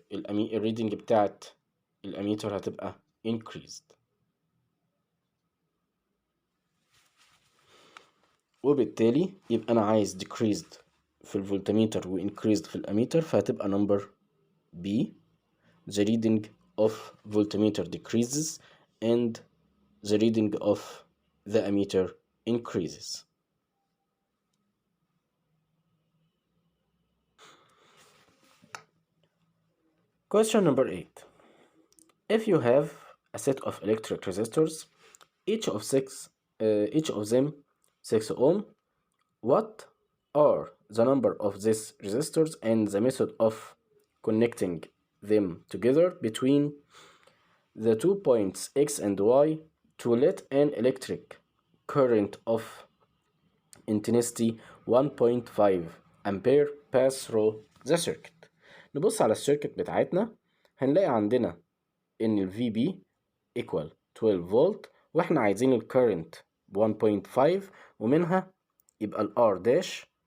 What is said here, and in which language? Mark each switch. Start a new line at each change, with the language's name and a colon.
Arabic: الريدنج بتاعت الاميتر هتبقى increased، وبالتالي يبقى انا عايز decreased في الفولتميتر و increased في الاميتر، فهتبقى number B.
English: the reading of voltmeter decreases and the reading of the ammeter increases. Question number 8. If you have a set of electric resistors, each of them 6 ohm, what are the number of these resistors and the method of connecting them together between the 2 points X and Y to let an electric current of intensity 1.5 ampere pass through the circuit.
Arabic: نبص على السيركت بتاعتنا، هنلاقي عندنا إن ال VB equal 12 فولت، وإحنا عايزين ال current 1.5، ومنها يبقى ال R dash